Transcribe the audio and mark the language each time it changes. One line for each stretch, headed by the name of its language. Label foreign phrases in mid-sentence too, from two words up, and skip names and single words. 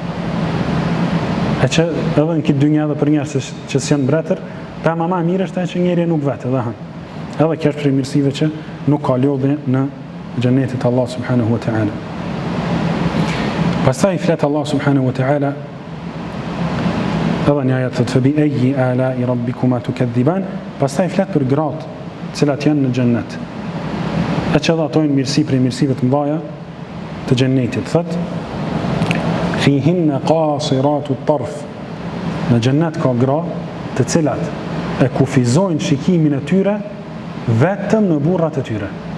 Albanian: E që edhe në këtë dynja dhe për njerëz që s'janë mbretër, pema më e mirë është që njeriu nuk vet edhe han. Edhe kjo është prej mirësive që nuk ka lodhje në xhenetin e Allah
Arabic: سبحانه وتعالى.
Albanian: Pastaj flet Allah
Arabic: سبحانه وتعالى
Albanian: edhe një ajet thot
Arabic: فبأي آلاء ربكما تكذبان.
Albanian: Pastaj flet për gratë të cilat janë në xhennet. E që edhe ato janë mirësi prej mirësive të mëdha të xhennetit. Thot
Arabic: في فيهن قاصرات الطرف.
Albanian: Në xhennet ka gra të cilat e kufizojnë shikimin e tyre vetëm në burrat e tyre.